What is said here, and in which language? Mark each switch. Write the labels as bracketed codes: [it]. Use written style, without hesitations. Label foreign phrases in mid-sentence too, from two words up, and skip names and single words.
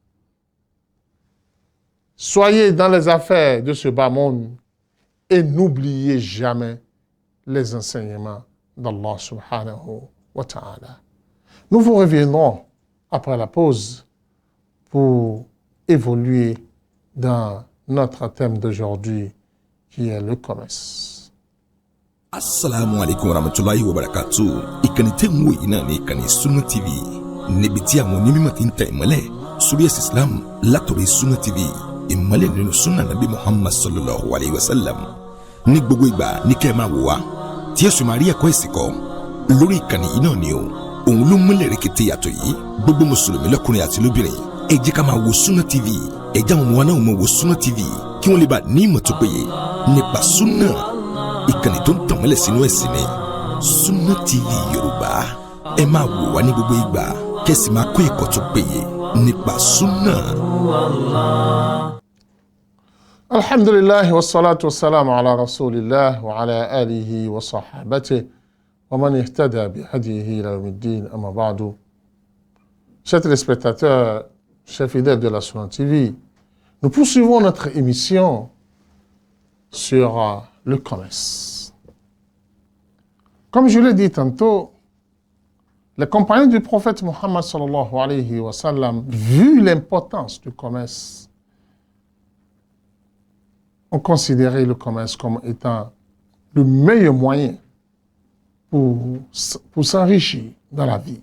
[fr] Soyez dans les affaires de ce bas monde et n'oubliez jamais les enseignements d'Allah [ar] سبحانه وتعالى. [fr] Nous vous reviendrons après la pause pour évoluer dans notre thème d'aujourd'hui qui est le commerce. [ar] السلام عليكم ورحمة الله وبركاته. [yo] Ìkànnì tẹ́ ń wò yìí náà ní ìkànnì Sunna TV. Níbi tí àwọn onímọ̀ ti ń tẹ ìmọ́lẹ̀ sórí ẹ̀sìn Islam látọ̀rí Sunna TV. Ìmọ́lẹ̀ nínú Sunna Nabi Muhammad [ar] صلى الله عليه وسلم. [yo] Ní gbogbo ìgbà ní kẹ́ ẹ máa wò wá tí ẹ̀sùn máa rí ẹ̀kọ́ ẹ̀sìn kọ́ lórí ìkànnì yìí náà ni o. Òun ló múlẹ̀ rẹ̀kẹ̀tẹ̀ yàtọ̀ yìí. Gbogbo mùsùlùmí lọ́kùnrin àti lóbìnrin ẹ jẹ́ ká máa wo Sunna TV. Ẹ jẹ́ àwọn ọmọ wa náà máa wo Sunna TV kí wọ́n lè bá ní ìmọ̀ tó péye nípa Sunna. Ìkànnì tó ń tànmọ́lẹ̀ sínú ẹ̀sìn ni Sunna TV Yorùbá. Ẹ máa wò wá ní gbogbo ìgbà kẹ́sì máa kó ẹ̀kọ́ tó péye nípa Sunna. [ar] الحمد لله والصلاة والسلام على رسول الله وعلى آله وصحابته ومن اهتدى بهديه إلى يوم الدين أما بعد. [fr] Chers téléspectateurs, chers fidèles de la Sunna TV, nous poursuivons notre émission sur le commerce. Comme je l'ai dit tantôt, les compagnons du prophète Mohammed [ar] صلى الله عليه وسلم, [fr] vu l'importance du commerce, ont considéré le commerce comme étant le meilleur moyen pour s'enrichir dans la vie.